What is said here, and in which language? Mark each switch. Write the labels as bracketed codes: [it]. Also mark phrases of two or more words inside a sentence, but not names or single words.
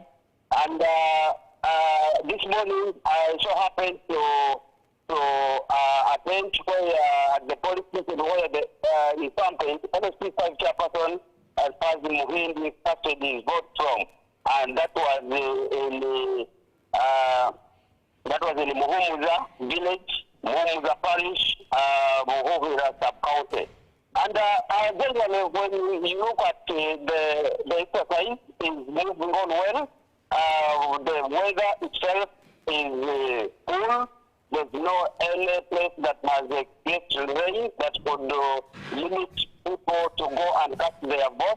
[en] And this morning, I so happened to attend where at the police station where the incumbent LSP5 chairperson as far as Muhindi started his vote from. And that was in Muhumuza village, Muhumuza parish, Muhumuza sub-county. And generally, when you look at the exercise, is moving on well. The weather itself is cool. There's no any place that has experienced rain that could limit people to go and cast their vote.